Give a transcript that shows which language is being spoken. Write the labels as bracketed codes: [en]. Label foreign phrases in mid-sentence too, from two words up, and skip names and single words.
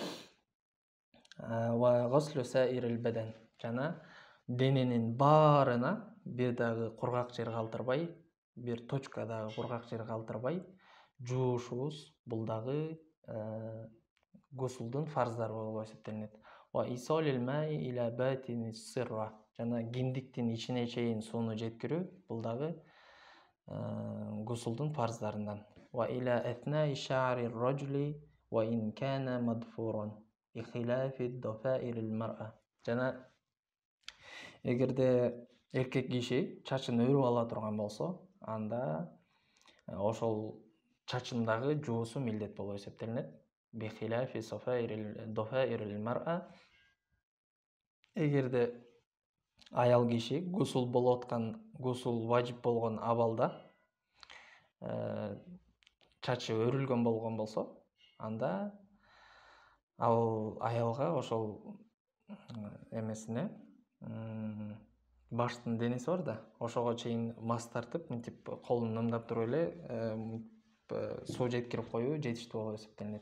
[ar] وغسل سائر البدن, [ky] жана дененин баарына бир дагы кургак жер калтырбай, бир точка дагы кургак жер калтырбай жуушубуз, бул дагы гусулдун фарздары болуп эсептелинет. [ar] وإيصال الماء إلى باطن السرة, [ky] жана киндиктин ичине чейин сууну жеткирүү, бул дагы гусулдун фарздарынан. [ar] وإلى أثناء شعر الرجل وإن كان مضفورا بخلاف ضفائر المرأة. [ky] Жана эгерде эркек киши чачын өрүп ала турган болсо, анда ошол чачындагы жуусу милдет болуп эсептелинет. [ar] بخلاف ضفائر المرأة. [ky] Эгерде аял киши гусул болуп аткан, гусул важип болгон абалда чачы өрүлгөн болгон болсо, анда ал аялга ошол эмесине баштын денеси бар да, ошого чейин мас тартып, мынтип колун нымдап туруп эле суу жеткирип коюу жетиштүү болуп эсептелинет.